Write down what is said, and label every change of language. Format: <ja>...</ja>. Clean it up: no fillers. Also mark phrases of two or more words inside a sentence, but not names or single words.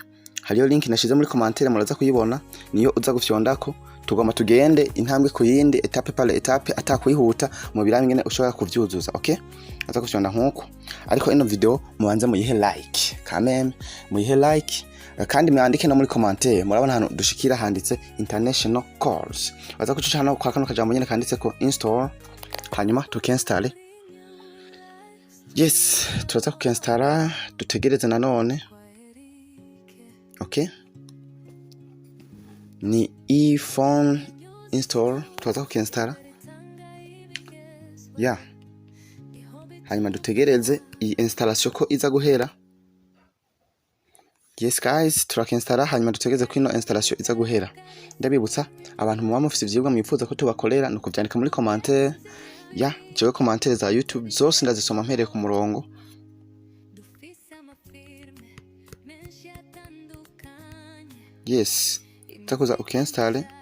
<rn>Hariyo link nashize muri commentaire muraza kuyibona niyo uza gufyondako tugoma tugende intambwe ku yindi</rn> <fr>etape par etape</fr> <rn>atakwihuta mu birambi ngene ushobora kuvyuzuza. Okay, aza gufyonda nkuko ariko ino video mubanze muyihe like kameme muyihe like kandi mwandike no muri commentaire murabona hano dushikira handitse</rn> <en>international calls.</en> <rn>Aza kuca hano kwa kano kajambo nyene kanditse ko install hanyuma tukinstall. Yes, turaza kukinstara dutegereze nanone. Okay, ni iPhone install turaza kukinstara. Yeah, hanyuma dutegereze iyi installation ko iza guhera.</rn> <en>Yes guys,</en> <rn>turakinstara hanyuma dutegereze ko ino installation iza guhera. Ndabibutsa abantu muba mufite ivyigwa mwifuza ko tubakorera no kuvyandika muri commentaire. Ya, jewe commentaire za YouTube zose ndazisoma mpereye ku murongo. Yes, takuza ukinstall.</rn>